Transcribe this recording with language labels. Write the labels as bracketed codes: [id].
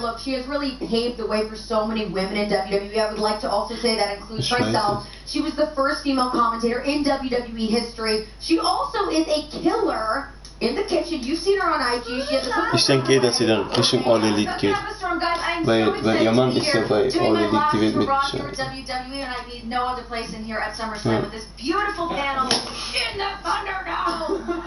[en] look, she has really paved the way for so many women in WWE. I would like to also say that includes myself. She was the first female commentator in WWE history. She also is a killer in the kitchen. You've seen her on IG. She has a [de] Ich denke dass sie da Richtung All Elite geht. Weil ihr Mann ist ja bei All Elite, die wird mit. [en] WWE and I need no other place in here at SummerSlam with this beautiful panel in the Thunderdome.